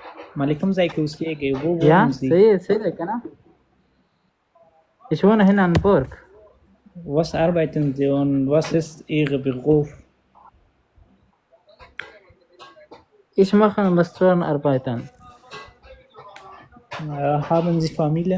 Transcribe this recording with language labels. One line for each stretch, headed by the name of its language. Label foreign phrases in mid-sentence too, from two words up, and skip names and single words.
Pashto: مالې کوم ځای کې اوسېږئ wo
German: Ja, wohnen Sie
Pashto: صحیح دی که نه؟
German: Ich wohne hier in Hamburg. was arbeiten Sie und was ist Ihr Beruf Ich mache in Restaurant arbeiten. haben Sie Familie